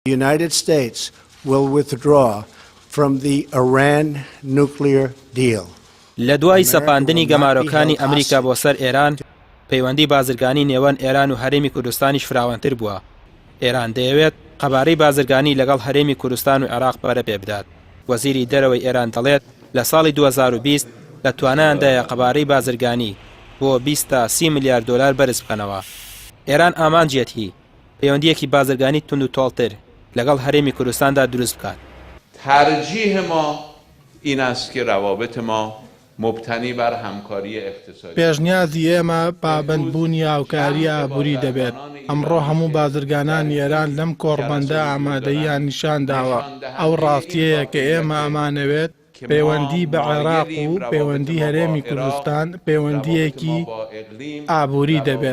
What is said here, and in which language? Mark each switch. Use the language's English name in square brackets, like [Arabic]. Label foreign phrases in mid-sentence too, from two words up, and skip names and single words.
[English] The United States will withdraw from the Iran nuclear deal. [Central Kurdish] لە دوای سەپاندنی گەمارۆکانی ئەمریکا بۆ سەر ئێران، پەیوەندی بازرگانی نێوان ئێران و هەرێمی کوردستانیش فراوانتر بووە. ئێران دەیەوێت قەبارەی بازرگانی لەگەڵ هەرێمی کوردستان و عێراق پەرە پێبدات. وەزیری دەرەوەی ئێران دەڵێت لە ساڵی 2020 لە توانایاندایە قەبارەی بازرگانی بۆ 20 تا 30 میلیارد دلار بەرز بکەنەوە. ئێران ئامانجێتی پەیوەندیەکی بازرگانی تند و تۆڵتر لەگەڵ هەرێمی کوردستاندا دروست بکات. [Persian] ترجیح ما این است که روابط ما مبتنی بر همکاری اقتصادی. [Central Kurdish] پێشنیازی ئێمە پابەندبوونی هاوکاری ئابووری دەبێت. ئەمڕۆ هەموو بازرگانانی ئێران لەم کۆڕبەندە ئامادەییان نیشان داوە. ئەو ڕاستیەیە کە ئێمە ئەمانەوێت پەیوەندی بە عێراق و پەیوەندی هەرێمی کوردستان پەیوەندیەکی ئابووری دەبێت.